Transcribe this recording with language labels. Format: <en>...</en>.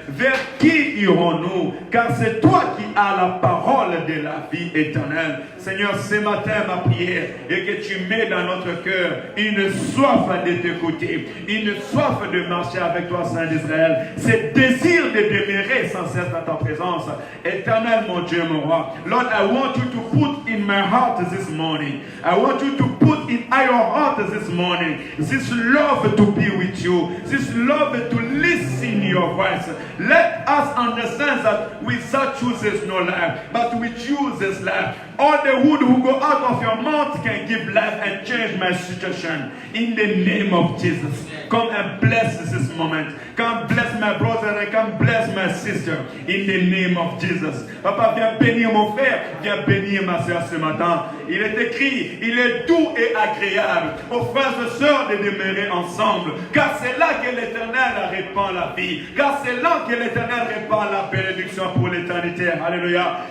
<fr>Vers qui irons-nous? Car c'est toi qui as la parole de la vie éternelle. Seigneur, ce matin, ma prière est que tu mets dans notre cœur une soif de t'écouter, une soif de marcher avec toi, Saint d'Israël, ce désir de demeurer sans cesse dans ta présence. Éternel, mon Dieu, mon roi.</fr> <en>Lord, I want you to put in my heart this morning. I want you to put in your heart this morning this love to be with you, this love to listen your voice. Let us understand that without you there's no life, but with you there's life. All the wood who go out of your mouth can give life and change my situation. In the name of Jesus, come and bless this moment. Come bless my brother and come bless my sister. In the name of Jesus.</en> <fr>Papa, viens bénir mon frère, viens bénir ma soeur ce matin. Il est écrit, il est doux et agréable aux frères et sœurs de demeurer ensemble. Car c'est là que l'Éternel répand la vie. Car c'est là que l'Éternel répand la bénédiction pour l'éternité. Alléluia.</fr>